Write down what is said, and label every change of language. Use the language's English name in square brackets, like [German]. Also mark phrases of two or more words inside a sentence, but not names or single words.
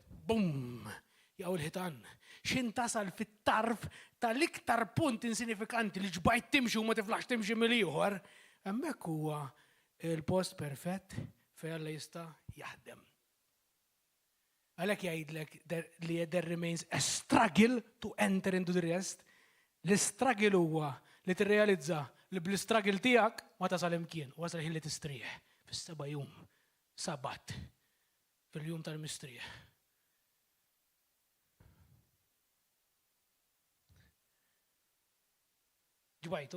[Maltese] Bum! Jaw il-ħitan. X'in tasal fit-tarf tal-iktar punt insignifikanti li ġbajt timxi u ma tiflax timxi mill-ieħor, hemmhekk huwa il-post perfett fejn Alla jista' jaħdem. Għalhekk jgħidlek li [English] there remains a struggle to enter into the rest. [Maltese] L-struggle huwa li tirrealizza li bl-struggle tiegħek ma tasal imkien, wasal ħin li tistrieħ. Fis-7 jum, Sabat, fil-jum tal-mistrieħ. Ġbajtu?